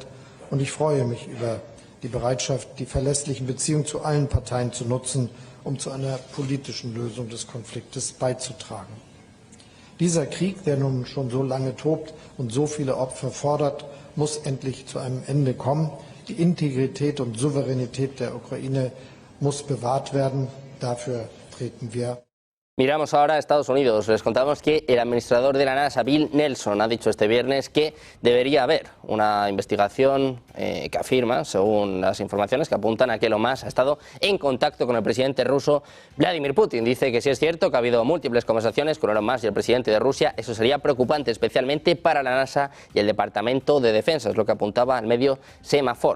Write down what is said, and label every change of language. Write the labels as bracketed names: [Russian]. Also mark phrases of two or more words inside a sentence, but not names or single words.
[German] Und ich freue mich über die Bereitschaft, die verlässlichen Beziehungen zu allen Parteien zu nutzen, um zu einer politischen Lösung des Konfliktes beizutragen. Dieser Krieg, der nun schon so lange tobt und so viele Opfer fordert, muss endlich zu einem Ende kommen. Die Integrität und Souveränität der Ukraine muss bewahrt werden. Dafür treten wir [Spanish] Miramos ahora a Estados Unidos. Les contamos que el administrador de la NASA, Bill Nelson, ha dicho este viernes que debería haber una investigación que afirma, según las informaciones que apuntan a que Elon Musk ha estado en contacto con el presidente ruso Vladimir Putin. Dice que si es cierto que ha habido múltiples conversaciones con Elon Musk y el presidente de Rusia, eso sería preocupante, especialmente para la NASA y el Departamento de Defensa, es lo que apuntaba al medio Semafor.